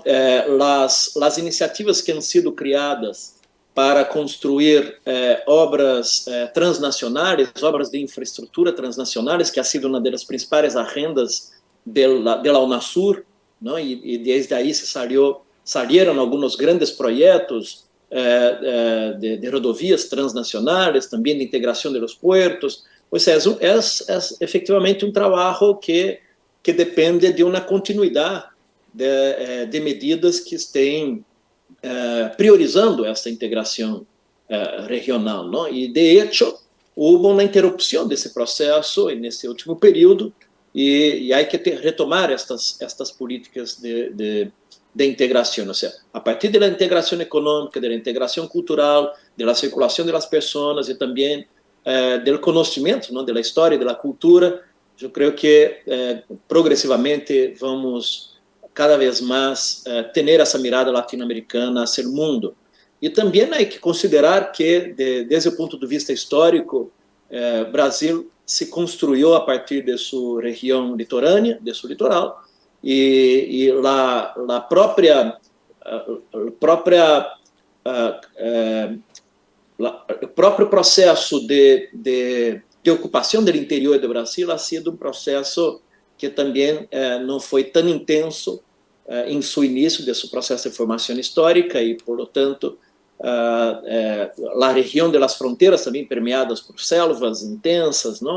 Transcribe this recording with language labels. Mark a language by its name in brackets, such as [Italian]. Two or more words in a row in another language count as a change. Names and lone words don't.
[Portuguese] As iniciativas que [Spanish] han sido [Portuguese] criadas para construir obras transnacionais, obras de infraestrutura transnacionais, que [Spanish] ha sido [Portuguese] uma das principais agendas da UNASUR, não? E desde aí salieron alguns grandes projetos de rodovias transnacionais, também de integração de [Spanish] los puertos. [Portuguese] Ou seja, é efectivamente um trabalho que depende de uma continuidade de medidas que estén priorizando essa integração regional, não? E [Spanish] de hecho [Portuguese] houve uma interrupção desse processo nesse último período e há que retomar estas políticas de integração, ou seja, a partir da integração econômica, da integração cultural, da circulação das pessoas e também do conhecimento, não? Da história e da cultura. Eu creio que progressivamente vamos cada vez mais ter essa mirada latino-americana hacia o mundo. E também há que considerar que, desde o ponto de vista histórico, Brasil se construiu a partir de sua região litorânea, de seu litoral, e o próprio processo de ocupação do interior do Brasil [Spanish] ha sido [Portuguese] um processo que também não foi tão intenso em seu início de seu processo de formação histórica e, [Spanish] por lo tanto, [Portuguese] a região das fronteiras também permeadas por selvas intensas, não?